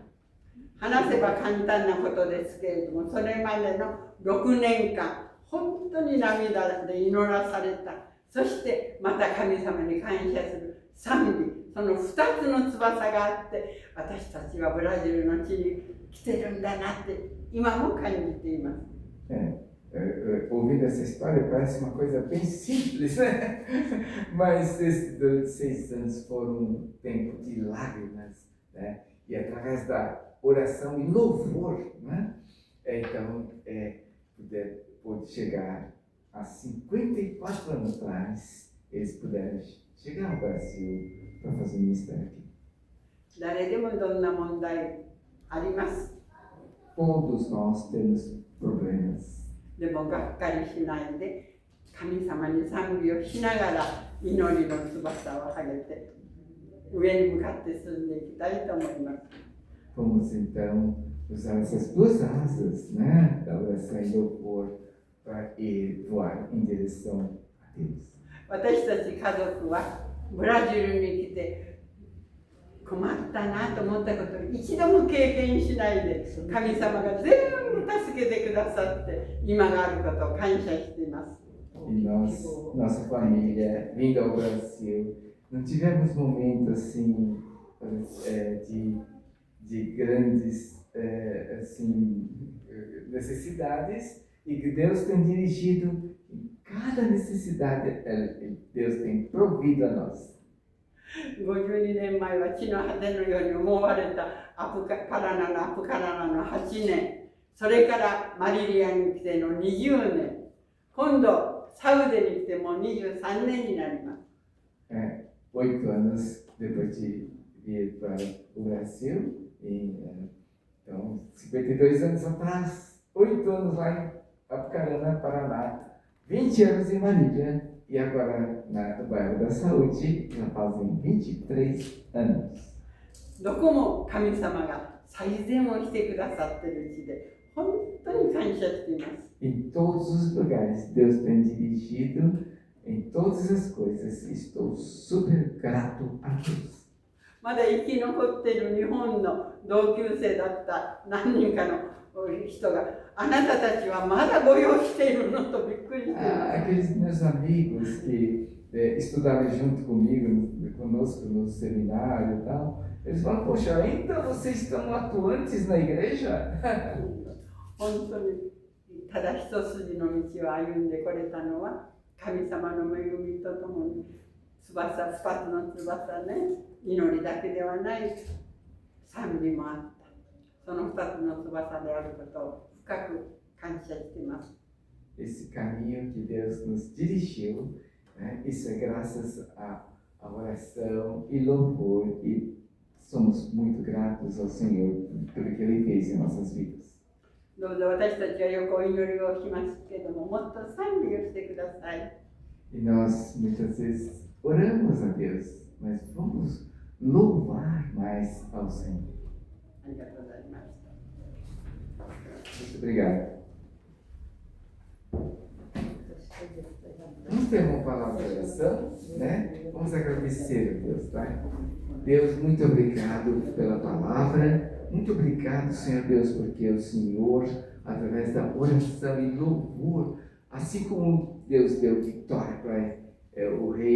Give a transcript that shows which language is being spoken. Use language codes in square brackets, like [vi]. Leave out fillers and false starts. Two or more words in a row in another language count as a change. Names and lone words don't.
[ja] 話せば簡単なことですけれども、それまでの6年間、本当に涙で祈らされた。そしてまた神様に感謝する賛美、その2つの翼があって、私たちはブラジルの地に来てるんだなって今も感じています。 [pt] Ouvindo essa história parece uma coisa bem simples, né? Mas esses 6 anos foram um tempo de lágrimas, né? E através da oração e louvor, né? Então, pôde chegar há 54 anos atrás, eles puderam chegar ao Brasil para fazer um ministério aqui. [ja] 誰でもどんな問題あります。 [pt] Todos nós temos problemas. [ja] でもがっかりしないで、神様に賛美をしながら祈りの翼を上げて、上に向かって進んでいきたいと思います。 [pt] Vamos então usar essas duas asas, né, da oração e louvor para ir voar em direção a Deus. [ja] 私たち家族はブラジルに来て困ったなと思ったことを一度も経験しないで、神様が全部助けてくださって今があることを感謝しています。 [pt] E nós, nossa família, vindo ao Brasil, não tivemos momentos assim de grandes assim, necessidades, e que Deus tem dirigido em cada necessidade, Deus tem provido a nós. [ja] 52 年前は地の果てのように思われたパラナの8年、それからマリリアに来ての20年、今度サウデに来てもう23年になります。 [pt] 8 anos depois de vir para o Brasil, então 52 anos atrás, 8 anos lá em Apucarana, Paraná, 20 anos em Marília, e agora no bairro da Saúde, já fazem 23 anos. [ja] どこも神様が最善をしてくださっているうちで、本当に感謝しています。 [pt] Em todos os lugares, Deus tem dirigido em todas as coisas. Estou super grato a Deus. [ja] まだ生き残っている日本の同級生だった何人かの人が、あなたたちはまだご用意しているのとびっくりしています。 [pt] Aqueles meus amigos que estudaram junto comigo, conosco no seminário e tal, eles falam, poxa, ainda vocês estão atuantes na igreja? [ja] 本当にただ一筋の道を歩んでこれたのは神様の恵みとともに2つの翼ね、祈りだけではない賛美もあった。その2つの翼であることを深く感謝しています。 [pt] Esse caminho que Deus nos dirigiu, né? Isso é graças à oração e louvor, e somos muito gratos ao Senhor por aquilo que Ele fez em nossas vidas. [ja] どうぞ私たちはよくお祈りをしますけども、もっと賛美をしてください。 [pt] E nós muitas vezes oramos a Deus, mas vamos louvar mais ao Senhor. [ja] ありがとうございました。 [pt] Muito obrigado. Vamos ter uma palavra de oração, né? Vamos agradecer a Deus, tá? Deus, muito obrigado pela palavra. Muito obrigado, Senhor Deus, porque o Senhor, através da oração e louvor, assim como Deus deu vitória para o rei